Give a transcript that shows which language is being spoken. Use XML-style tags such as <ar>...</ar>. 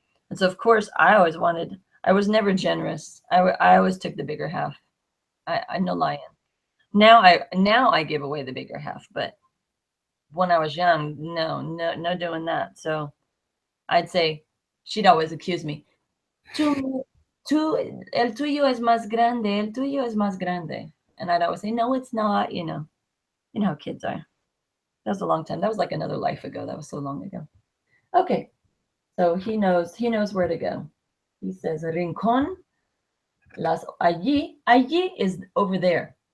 <en>And so, of course, I was never generous. I always took the bigger half. I'm no lion. Now I give away the bigger half, but when I was young, no doing that. So I'd say, she'd always accuse me.</en> <es>El tuyo es más grande, el tuyo es más grande.</es> <en>And I'd always say, no, it's not, you know how kids are. That was a long time. That was like another life ago. That was so long ago. Okay. So he knows where to go. He says, Rincón, allí is over there.</en>